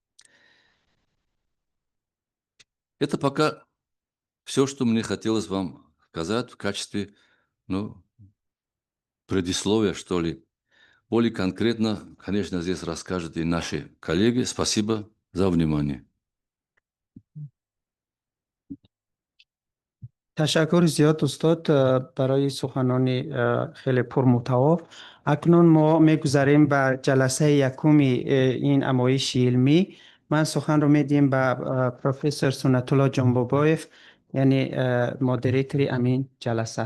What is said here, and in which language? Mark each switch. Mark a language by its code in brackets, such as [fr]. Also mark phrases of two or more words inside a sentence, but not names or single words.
[ru] Это пока все, что мне хотелось вам сказать в качестве, предисловия, что ли. Более конкретно, конечно, здесь расскажут и наши коллеги. Спасибо за внимание. [fa] تشکر زیاد استاد برای سخنان خیلی پرمحتوا. اکنون ما میگذاریم به جلسه یکم این نمایش علمی. من سخن رو میدیم به پروفسور سنت الله جانبابایف، یعنی مدیریتور امین جلسه.